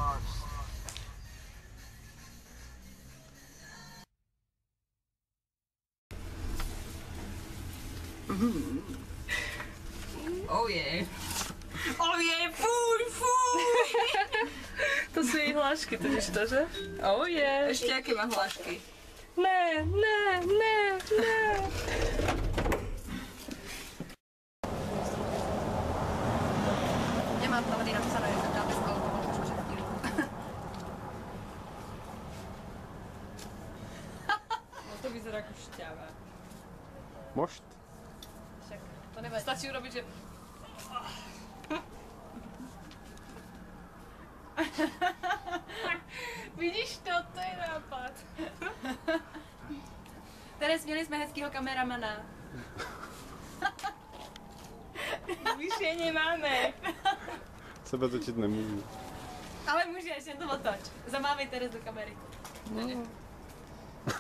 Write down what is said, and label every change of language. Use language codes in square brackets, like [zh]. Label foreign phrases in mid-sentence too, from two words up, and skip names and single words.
[en] Oh yeah! Oh yeah, [sk] fuj, fuj! to sú jej hlášky, [cs] to víš to, že? [en] Oh yeah! [sk] Ešte aké má hlášky? [cs] Ne, ne, ne, ne! Nemám to tady napsané, že dáme spolu, protože [sk] No to vyzerá ako šťava. Mošt? Však to nevadí. Stačí urobiť, že... Vidíš to? To je nápad. [cs] Teres, měli jsme hezkýho kameramana. Víš, je nemáme. Sebe točit nemůžu. Ale můžeš, jen to otoč. Zamávej Teres do kamery.